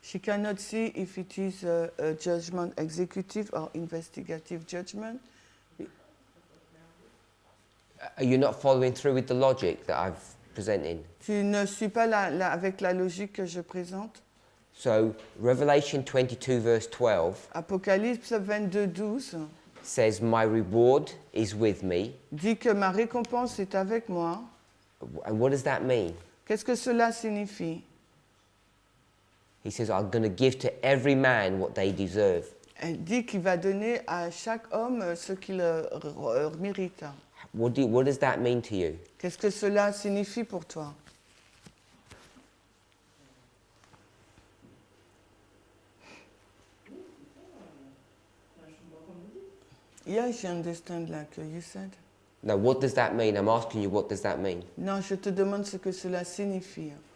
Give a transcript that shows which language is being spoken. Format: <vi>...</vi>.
<en>She cannot see if it is a judgment executive or investigative judgment. You're not following through with the logic that I've presented.</en> <fr>Tu ne suis pas avec la logique que je présente.</fr> <en>So Revelation 22 verse 12</en> <fr>Apocalypse 22, 12</fr> <en>says, "My reward is with me."</en> <fr>dit que ma récompense est avec moi.</fr> <en>And what does that mean?</en> <fr>Qu'est-ce que cela signifie?</fr> <en>He says, "I'm going to give to every man what they deserve."</en> <fr>Elle dit qu'il va donner à chaque homme ce qu'il mérite.</fr> <en>What does that mean to you?</en> <fr>Qu'est-ce que cela signifie pour toi?</fr> <en>Yes, I understand like you said. No, what does that mean? I'm asking you, what does that mean?</en> <fr>Non, je te demande ce que cela signifie.</fr>